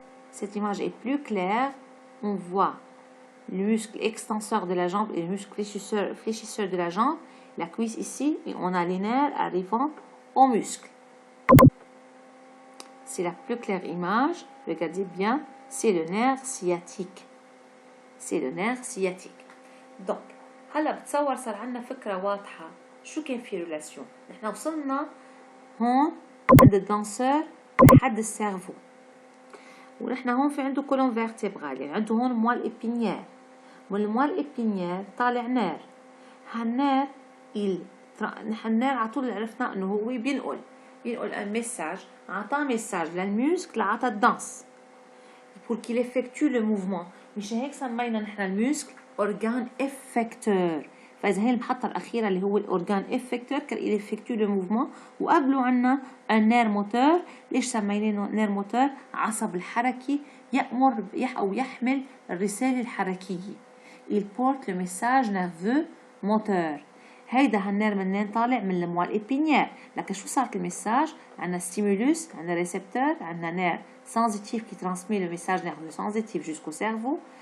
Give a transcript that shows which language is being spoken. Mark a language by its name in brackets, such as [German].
[French] Cette image est plus claire. On voit le muscle extenseur de la jambe et le muscle fléchisseur de la jambe, la cuisse ici, et on a les nerfs arrivant au muscle. c'est la plus claire image. Regardez bien, c'est le nerf sciatique. C'est le nerf sciatique. [Arabic] Donc هلا بتصور صار عندنا فكرة واضحة شو كان في ريلاسيون. نحن وصلنا هون عند الدانسور لحد السيرفو، ونحن هون في عنده كولون فيرتيبرال، يعني عنده هون موال إبينيير، والموال إبينيير طالع نير. هالنير نحن النير على طول عرفنا انه هو بينقل الميساج، عطاه ميساج للميوسكل عطاه الدانس [French] pour qu'il effectue le mouvement. [Arabic] مشان هيك سمينا نحن الميوسكل اورجان افكتور. فاذا هي المحطه الاخيره اللي هو الاورجان افكتور كان [French] il effectue le mouvement. [Arabic] وقبله عنا النير موتور. ليش سميناه نير موتور؟ عصب الحركي يأمر أو يحمل الرساله الحركيه. [French] il porte le message nerveux moteur. [Arabic] هيدا هالنير منين طالع؟ من الموال إبينيير. لكن شو صارت الميساج؟ عندنا ستيمولوس، عندنا ريسبتور، عندنا نير sensitif [French] qui transmet le message nerveux sensitif jusqu'au cerveau.